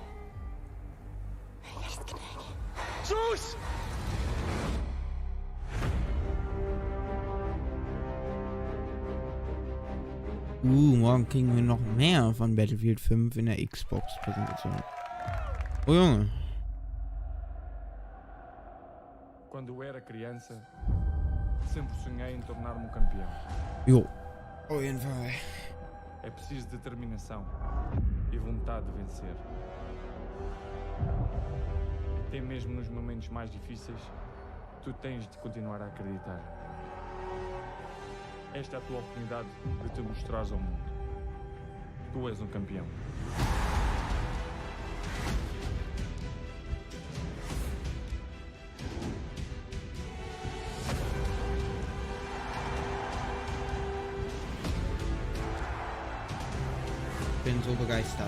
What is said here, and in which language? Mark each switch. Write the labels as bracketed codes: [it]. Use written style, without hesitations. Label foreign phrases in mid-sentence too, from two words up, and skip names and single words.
[no] Jeg elsker deg. [de] Sus! Morgen kriegen wir noch mehr von Battlefield 5 in der Xbox-Präsentation. Oh Junge. [pt] Quando era criança, sempre sonhei em tornar-me campeão. [de] Jo. Auf jeden Fall. [pt] É preciso determinação e vontade de vencer. até mesmo nos momentos mais difíceis, tu tens de continuar a acreditar. Esta é a tua oportunidade de te mostrares ao mundo. Tu és um campeão. [de] Ich bin so begeistert.